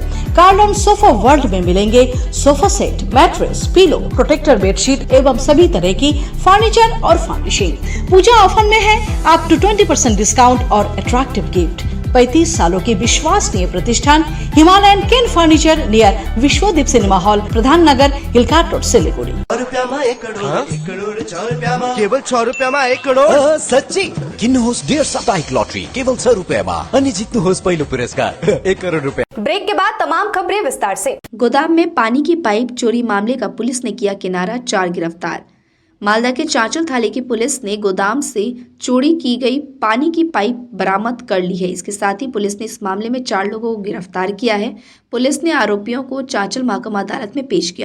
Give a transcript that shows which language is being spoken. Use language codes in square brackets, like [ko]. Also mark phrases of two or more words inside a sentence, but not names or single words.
[hi] कार्लन सोफा वर्ल्ड में मिलेंगे [en] sofa set, mattress, pillow, protector bedsheet [hi] एवं सभी तरह की फर्नीचर और फर्निशिंग। पूजा ऑफर में है [en] up to 20% discount [hi] और [en] attractive gift. [hi] 35 सालों की विश्वसनीय प्रतिष्ठान हिमालयन किन फर्नीचर नियर विश्वदीप सिनेमा हॉल, प्रधान नगर, हिलकाट रोड, सिलीगुड़ी। [ne] केवल 6 रुपयामा 1 करोड। सच्ची किन्नुहोस् डेढ साप्ताहिक लॉटरी केवल 6 रुपयामा अनि जित्नुहोस् पहिलो पुरस्कार 1 करोड रुपया। [hi] ब्रेक के बाद तमाम खबरें विस्तार से। गोदाम में पानी की पाइप चोरी मामले का पुलिस ने किया किनारा, 4 गिरफ्तार। मालदा के चांचल थाने की पुलिस ने गोदाम से चोरी की गई पानी की पाइप बरामद कर ली है। इसके साथ ही पुलिस ने इस मामले में 4 लोगों को गिरफ्तार किया है। पुलिस ने आरोपियों को चांचल महकमा अदालत में पेश किया।